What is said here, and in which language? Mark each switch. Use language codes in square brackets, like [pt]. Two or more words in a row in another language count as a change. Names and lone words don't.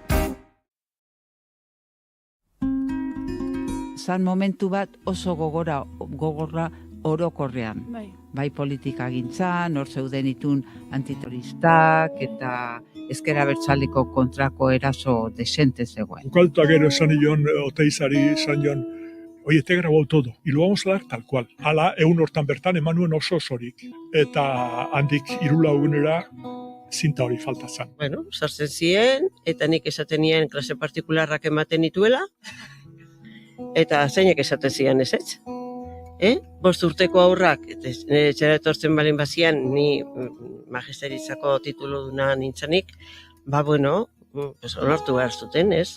[eu] Zan momentu bat oso gogorra orokorrean. Bai politika gintzan, hor zeuden itun antiterroristak eta ezker abertzaleko kontrako eraso desente zegoen. Ukalta gero esan nion, Oteizari esan nion, [es] oye, te he grabado todo, y lo vamos a dar tal cual. [eu] Hala, egun hortan bertan emanuen oso osorik. Eta handik 3 egunera zinta hori falta zen. Bueno, sartzen ziren, eta nik esaten nien klase partikularrak ematen dituela, eta zeinek esaten ziren ez? 5 urteko aurrak, etxera etortzen balen bazian, ni magisteritzako tituluduna nintzanik, bueno, onartu behar zuten, ez?